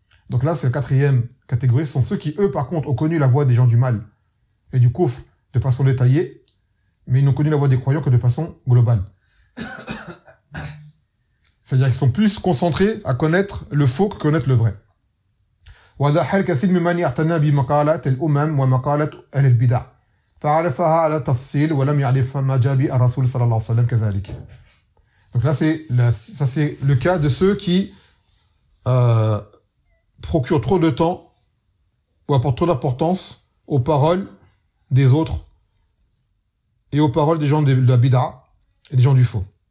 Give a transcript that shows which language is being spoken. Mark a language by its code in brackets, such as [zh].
[fr] Donc là, c'est la quatrième catégorie. Ce sont ceux qui, eux, par contre, ont connu la voie des gens du mal et du kufr de façon détaillée, mais ils n'ont connu la voie des croyants que de façon globale. C'est-à-dire qu'ils sont plus concentrés à connaître le faux que connaître le vrai. [ar] وذا حال كثير ممن يعتنى بمقالات الأمم ومقالات أهل البدع فعرفها على تفصيل ولم يعرف ما جاء به الرسول صلى الله عليه وسلم كذلك. [fr] Donc là, c'est le cas de ceux qui procurent trop de temps ou apportent trop d'importance aux paroles des autres et aux paroles des gens de la bid'a et des gens du faux.